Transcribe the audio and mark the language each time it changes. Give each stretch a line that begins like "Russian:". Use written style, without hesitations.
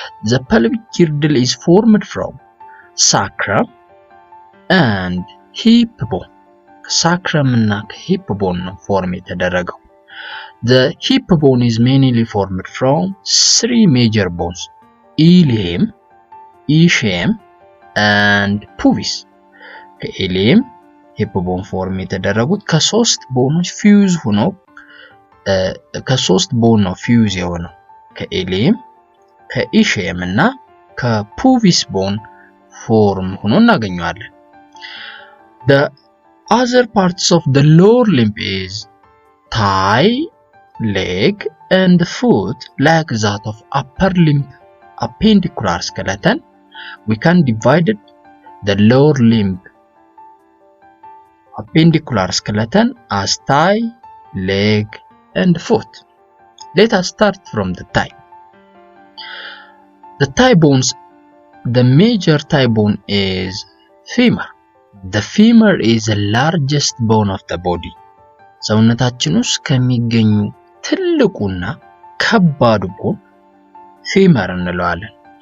English: The pelvic girdle is formed from sacrum and hip bone.
Amharic: sacrum እና hip bone ነው ፎርም የተደረገው።
English: The hip bone is mainly formed from 3 major bones: ilium, ischium, and pubis.
Amharic: ከኢሊየም ሂፕ ቦን ፎርም የተደረጉት ከሶስት ቦኖች ፊውዝ ሆነው ከሶስት ቦን ነው ፊውዝ የሆነው ከኢሊየም ከኢሺየም እና ከፑቢስ ቦን ፎርም ሆኖ እናገኘዋለን።
English: The other parts of the lower limb is thigh, leg, and foot. Like that of upper limb appendicular skeleton, we can divide the lower limb appendicular skeleton as thigh, leg, and foot. Let us start from the thigh. The thigh bones, the major thigh bone is femur. The femur is the largest bone of the body.
Amharic: ሰውነታችን ውስጥ ከሚገኙ ትልቁና ከባዱ ቦን femur እንለዋለን.